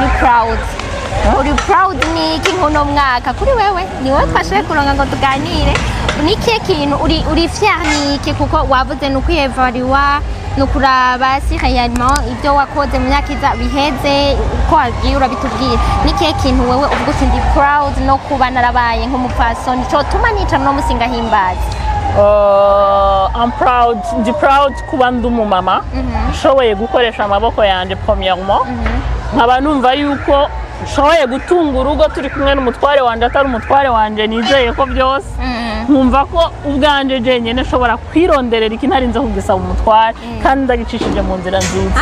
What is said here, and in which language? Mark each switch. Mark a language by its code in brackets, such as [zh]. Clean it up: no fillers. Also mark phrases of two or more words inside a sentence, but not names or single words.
[rn] uri proud uri proud ni iki nkuno mwaka kuri wewe ni wowe twashoboye kuronga ngo tuganire ni kihe kintu uri fier ni iki kuko wavuze ni ukwiyevariwa ni ukuraba si réellement ibyo wakoze mu myaka iza biheze uko wagiye urabitubwira ni kihe kintu wewe uvuga uti ndi proud no kuba narabaye nk'umupfasoni cotuma nica no musinga himbaza [en] I'm proud [rn] ndi proud kuba ndi umumama nshoboye gukoresha amaboko yanje premièrement nkaba numva yuko nshoboye gutunga urugo turi kumwe n'umutware wanje atari umutware wanje nizeye ko byose nkumva ko ubwanje jenyene nshobora kwironderera iki ntarinze kugisaba umutware kandi ndagicishije mu nzira nziza